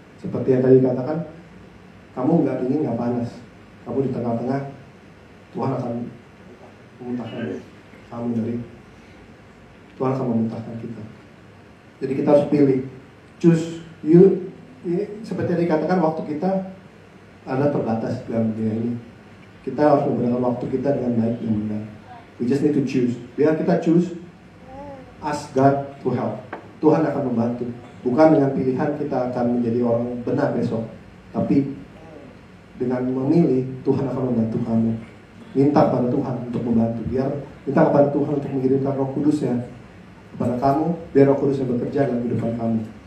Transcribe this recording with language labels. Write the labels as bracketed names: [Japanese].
[Indonesian] Seperti yang tadi dikatakan, kamu enggak dingin, enggak panas, kamu di tengah-tengah, Tuhan akan memuntahkan kamu dari, Tuhan akan memuntahkan kita. Jadi kita harus pilih, [English] choose you. [Indonesian] Ini seperti yang dikatakan, waktu kita ada terbatas dalam dunia ini. Kita harus menggunakan waktu kita dengan baik dan benar. [English] We just need to choose. [Indonesian] Biar kita [English] choose, ask God to help. [Indonesian] Tuhan akan membantu. Bukan dengan pilihan kita akan menjadi orang benar besok, tapi dengan memilih, Tuhan akan membantu kamu. Minta pada Tuhan untuk membantu. Minta kepada Tuhan untuk mengirimkan Roh Kudus-Nya kepada kamu, biar Roh Kudus yang bekerja dalam kehidupan kamu.